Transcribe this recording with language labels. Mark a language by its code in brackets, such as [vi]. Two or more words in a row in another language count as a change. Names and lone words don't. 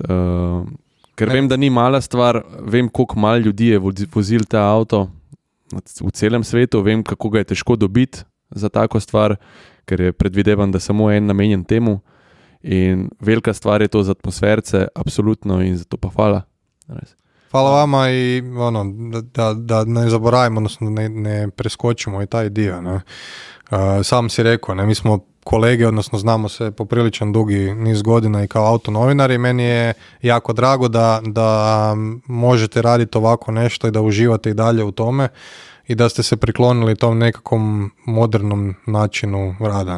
[sl] Ker vem, da ni mala stvar, vem, koliko malo ljudi je vozil ta avto v celem svetu, vem, kako ga je težko dobiti za tako stvar, ker je predvidevan, da samo en namenjen temu in velika stvar je to za atmosferce, absolutno, in zato pa hvala. Res. [hr] Hvala vama i da ne zaboravimo, odnosno ne preskočimo i taj dio. Ne. Sam si rekao, ne, mi smo kolege, odnosno znamo se popriličan dugi niz godina i kao autonovinari. Meni je jako drago da možete raditi ovako nešto i da uživate i dalje u tome i da ste se priklonili tom nekakvom modernom načinu rada.